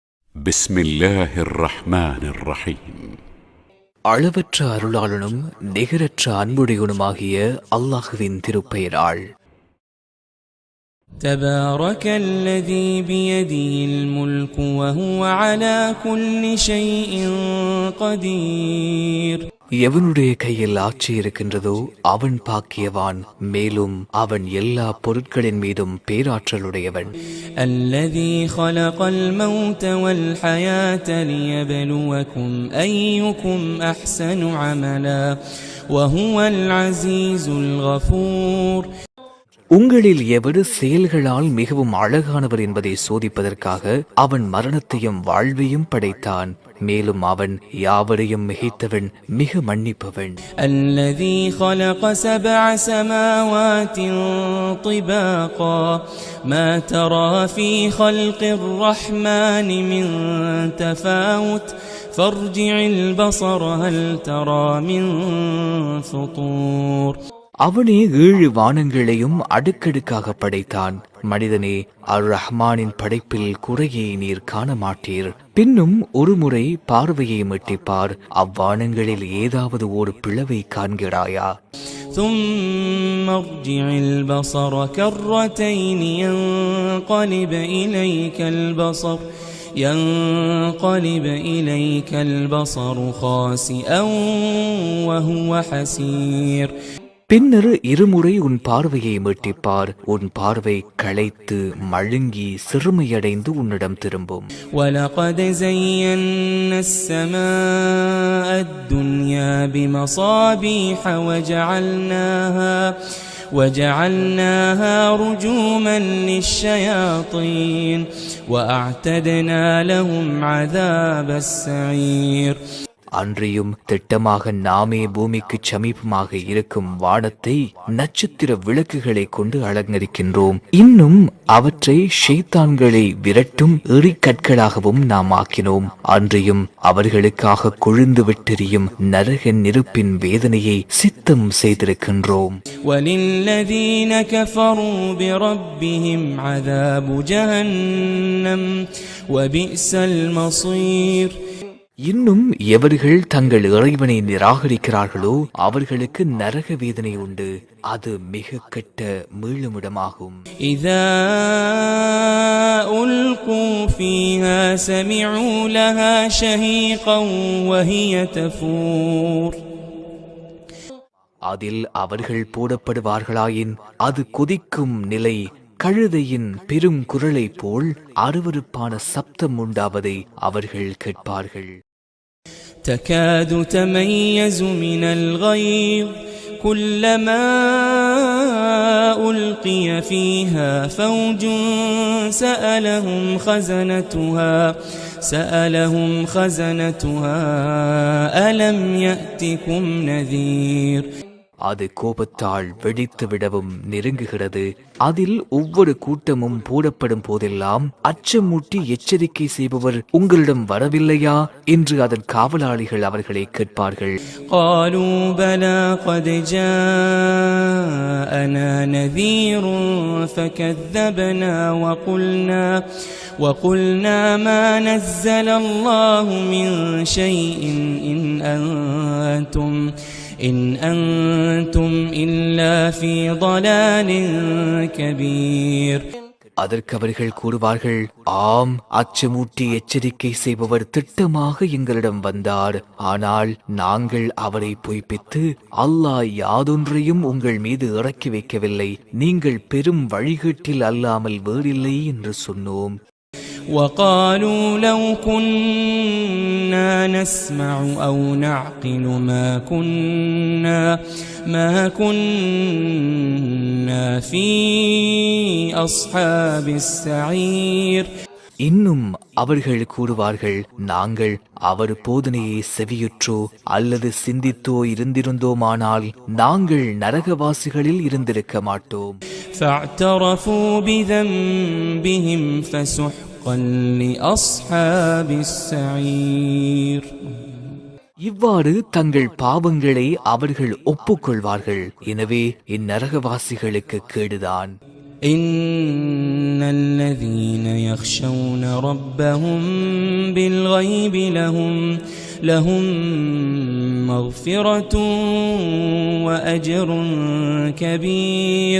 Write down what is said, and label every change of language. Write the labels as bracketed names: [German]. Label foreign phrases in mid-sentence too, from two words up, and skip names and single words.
[Arabic] بسم الله الرحمن الرحيم. [Tamil] அளவற்ற அருளாளனும் நிகரற்ற அன்புடையவனுமாகிய அல்லாஹுவின் திருப்பெயரால். [Arabic] تبارك الذي بيده الملك وهو على كل شيء قدير. [Tamil] எவனுடைய கையில் ஆட்சி இருக்கின்றதோ அவன் பாக்கியவான், மேலும் அவன் எல்லா பொருட்களின் மீதும் பேராற்றலுடையவன். [Arabic] الذي خلق الموت والحياة ليبلوكم أيكم أحسن عملا وهو العزيز الغفور. [Tamil] உங்களில் எவர் செயல்களால் மிகவும் அழகானவர் என்பதை சோதிப்பதற்காக அவன் மரணத்தையும் வாழ்வையும் படைத்தான், மேலும் அவன் யாவரையும் மிகைத்தவன், மிக மன்னிப்பவன். [Arabic] الذي خلق 7 سماوات طباقا ما ترى في خلق الرحمن من تفاوت فارجع البصر هل ترى من فطور. [Tamil] அவனே 7 வானங்களையும் அடுக்கடுக்காக படைத்தான். மனிதனே, அர் ரஹ்மானின் படைப்பில் குறையை நீர் காண மாட்டீர். பின்னும் ஒரு முறை பார்வையை மட்டிப்பார், அவ்வானங்களில் ஏதாவது ஒரு பிளவை காண்கிறாயா? [Arabic] ثم ارجع البصر كرتين ينقلب إليك البصر خاسئا وهو حسير. [Tamil] பின்னர் இருமுறை உன் பார்வையை மீட்டிப்பார், உன் பார்வை களைத்து மழுங்கி சிறுமையடைந்து உன்னிடம் திரும்பும். [Arabic] وَلَقَدْ زَيَّنَّا السَّمَاءَ الدُّنْيَا بِمَصَابِيحَ وَجَعَلْنَاهَا رُجُومًا لِلشَّيَاطِينِ وَأَعْتَدْنَا لَهُمْ عَذَابَ السَّعِيرِ. [Tamil] அன்றியும் திட்டமாக நாமே பூமிக்கு சமீபமாக இருக்கும் வானத்தை நட்சத்திர விளக்குகளை கொண்டு அலங்கரிக்கின்றோம். இன்னும் அவற்றை ஷைத்தான்களை விரட்டும் எறிக்கற்களாகவும் நாம் ஆக்கினோம். அன்றியும் அவர்களுக்காக கொழுந்து விட்டெறியும் நரக நெருப்பின் வேதனையை சித்தம் செய்திருக்கின்றோம். [Arabic] وَلِلَّذِينَ كَفَرُوا بِرَبِّهِمْ عَذَابُ جَهَنَّمَ وَبِئْسَ الْمَصِيرُ. [Tamil] இன்னும் எவர்கள் தங்கள் இறைவனை நிராகரிக்கிறார்களோ அவர்களுக்கு நரக வேதனை உண்டு, அது மிக கெட்ட மீளுமிடமாகும். [Arabic] إِذَا أُلْقُوا فِيهَا سَمِعُوا لَهَا شَهِيقًا وَهِيَ تَفُورُ. [Tamil] அதில் அவர்கள் போடப்படுவார்களாயின் அது கொதிக்கும் நிலை கழுதையின் பெரும் குரலை போல் அருவருப்பான சப்தம் உண்டாவதை அவர்கள் கேட்பார்கள். [Arabic] تكاد تميز من الغيظ كلما ألقي فيها فوج سألهم خزنتها ألم يأتكم نذير. [Tamil] அது கோபத்தால் வெடித்து விடவும் நெருங்குகிறது. அதில் ஒவ்வொரு கூட்டமும் போடப்படும் போதெல்லாம் அச்சமூட்டி எச்சரிக்கை செய்பவர் உங்களிடம் வரவில்லையா என்று அதன் காவலாளிகள் அவர்களை கேட்பார்கள். [Arabic] قالوا بلى قد جاءنا نذير فكذبنا وقلنا ما نزل الله من شيء إن أنتم إلا في ضلال كبير. [Tamil] அதற்கு அவர்கள் கூறுவார்கள், ஆம், அச்சமூட்டி எச்சரிக்கை செய்பவர் திட்டமாக எங்களிடம் வந்தார். ஆனால் நாங்கள் அவரை பொய்ப்பித்து அல்லாஹ் யாதொன்றையும் உங்கள் மீது இறக்கி வைக்கவில்லை, நீங்கள் பெரும் வழிகேட்டில் அல்லாமல் வேறில்லை என்று சொன்னோம். [Arabic] وقالوا لو كنا نسمع أو نعقل ما كنا في أصحاب السعير. [Tamil] இன்னும் அவர்கள் கூறுவார்கள், நாங்கள் அவர் போதனையை செவியுற்றோ அல்லது சிந்தித்தோ இருந்திருந்தோமானால் நாங்கள் நரகவாசிகளில் இருந்திருக்க மாட்டோம். [Arabic] فاعترفوا بذنبهم فسحقا لأصحاب السعير. [Tamil] இவ்வாறு தங்கள் பாவங்களை அவர்கள் ஒப்புக்கொள்வார்கள். எனவே இந்நரகவாசிகளுக்கு கேடுதான். [Arabic] إن الذين يخشون ربهم بالغيب لهم مغفرة وأجر كبير.